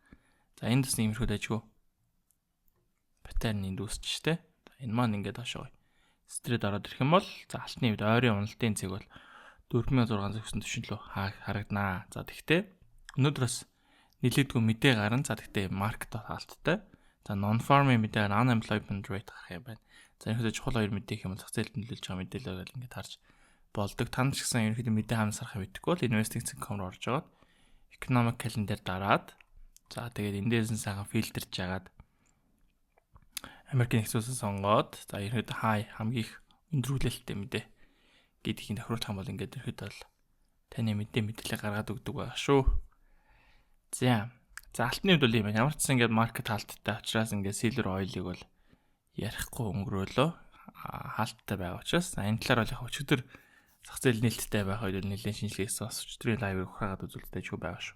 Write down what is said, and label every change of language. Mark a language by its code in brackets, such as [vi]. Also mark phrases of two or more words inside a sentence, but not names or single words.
[mn] За энд бас иймэрхүү дайггүй паттерн энд үүсч штэ. Энэ маань ингээд доошоо стрейт ороод ирэх юм бол за алтны үед ойрын уналтын цэг бол 4600 төвшин лөө харагданаа. За тэгтээ өнөөдрөөс нэлээдгүй мэдээ гарна. За тэгтээ маркет хаалттай. За non-farming мэдээ [en] unemployment rate [mn] гарах юм байна. За ерөнхийдөө чухал хоёр мэдээ юм бол зах зээлд нөлөөлж байгаа мэдээлэл байгаад ингээд харж болдог. Танд ч гэсэн ерөнхийдөө мэдээ хаанаас харах мэдэхгүй бол investing.com руу орж агаад [en] economic calendar [mn] дараад за тэгээд эндээс нь сайхан фильтрж жагаад Америкийн нэгдсэн улсыг сонгоод за ерөнхийдөө хай хамгийн их өндрүүлэлттэй мэдээ гэдгийг тохируулах юм бол ингээд ерөнхийдөө бол таны мэдээлэл гаргаад өгдөг байгаа шүү. За алтны үед бол юм байна. Ямар ч гэсэн ингээд маркет хаалттай учраас ингээд [en] silver oil-ыг [mn] бол ярихгүй өнгөрөөлөө хаалттай байгаа учраас энэ талаар бол яг өчигдөр зах зээл нээлттэй байх үед нэлээд шинжилгээсэн бас өчигдрийн лайвыг ухраагаад үзүүлдэг ч байгаа шүү.